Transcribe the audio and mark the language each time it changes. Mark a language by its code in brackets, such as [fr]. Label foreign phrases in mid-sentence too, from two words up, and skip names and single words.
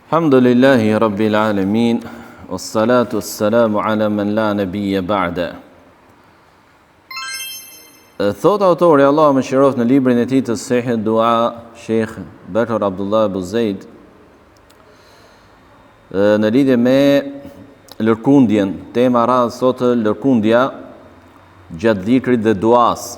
[ar] الحمد لله رب العالمين، والصلاة والسلام على من لا نبي بعده. [sq] Thot autori, Allah më shiroft, në librin e tij të Sahih Dua, Sheikh Bakr Abdullah Abu Zaid, në lidhje me lërkundjen, tema radhë sot lërkundja gjatë dhikrit dhe duas.